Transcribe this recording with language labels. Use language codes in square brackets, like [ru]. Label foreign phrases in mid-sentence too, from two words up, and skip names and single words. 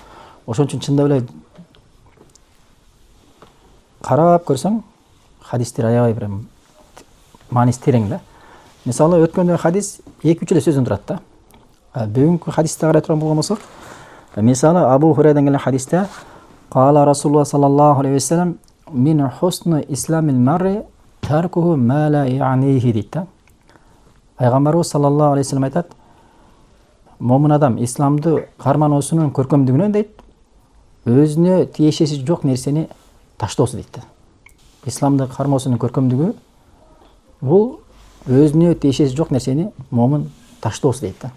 [ky] Ошон үчүн чындап эле карап көрсөң, хадистер аябай бир мааниси терең да. Мисалы өткөндө хадис 2-3 эле сөздөн турат да. Бүгүнкү хадисте карай турган болгон болсок, мисалы Абу Хурайрадан келген хадисте [ar] قال رسول الله صلى الله عليه وسلم من حسن إسلام المرء تركه ما لا يعنيه [ky] дейт да. Пайгамбарыбыз [ar] صلى الله عليه وسلم [ky] айтат, момун адам исламды кармануусунун көркөмдүгүнөн дейт, өзүнө тиешеси жок нерсени таштоосу дейт да. Исламды кармоосунун көркөмдүгү бул өзүнө тиешеси жок нерсени момун таштоосу дейт да.